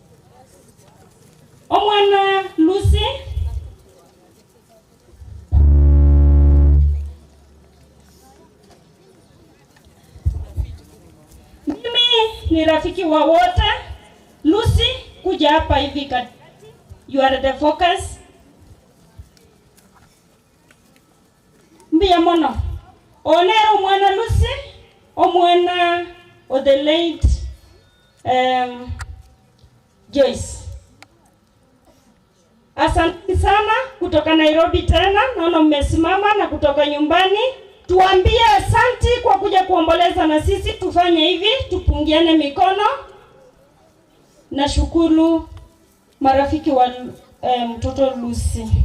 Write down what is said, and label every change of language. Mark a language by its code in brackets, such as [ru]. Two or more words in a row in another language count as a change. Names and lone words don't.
[sw] Omwana Lucy mimi ni rafiki wa wote. Lucy kuja hapa hivi kati. [en] You are the focus. [guz] Mbia mono. Onero mwana Lucy omwana o [en] the late [guz] Joyce. [sw] Asante sana kutoka Nairobi tena, naona mmesimama na kutoka nyumbani. Tuambie asante kwa kuja kuomboleza na sisi. Tufanye hivi, tupungiane mikono. nashukuru marafiki wa mtoto Lucy.